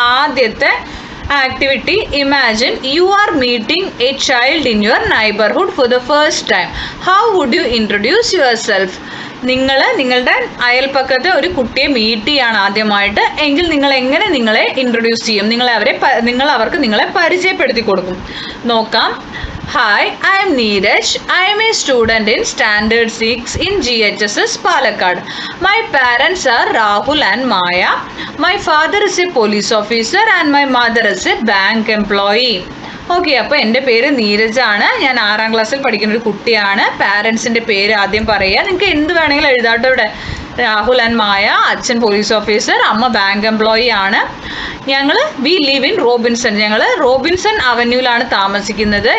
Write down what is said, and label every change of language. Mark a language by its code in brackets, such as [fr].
[ml] ആദ്യത്തെ activity, [en] Imagine you are meeting a child in your neighbourhood for the first time. How would you introduce yourself? [ml] നിങ്ങൾ നിങ്ങളുടെ അയൽപ്പക്കത്തെ ഒരു കുട്ടിയെ meet ചെയ്യാണ് ആദ്യമായിട്ട് എങ്കിൽ നിങ്ങൾ എങ്ങനെ നിങ്ങളെ ഇൻട്രൊഡ്യൂസ് ചെയ്യും? നിങ്ങൾ അവർക്ക് നിങ്ങളെ പരിചയപ്പെടുത്തി കൊടുക്കും. നോക്കാം. [en] Hi, I am Neeraj. I am a student in Standard 6 in GHSS Palakkad. My parents are Rahul and Maya. My father is a police officer and my mother is a bank employee. [ml] Okay, അപ്പോൾ എൻ്റെ പേര് നീരജാണ്. ഞാൻ 6ാം ക്ലാസ്സിൽ പഠിക്കുന്ന ഒരു കുട്ടിയാണ്. പാരൻസിൻ്റെ പേര് ആദ്യം പറയുക. നിങ്ങൾക്ക് എന്ത് വേണമെങ്കിലും എഴുതാട്ടോ ഇവിടെ. രാഹുൽ ആൻഡ് മായ, അച്ഛൻ പോലീസ് ഓഫീസർ, അമ്മ ബാങ്ക് എംപ്ലോയി ആണ്. [en] We live in Robinson. [ml] ഞങ്ങൾ റോബിൻസൺ അവന്യൂവിലാണ് താമസിക്കുന്നത്.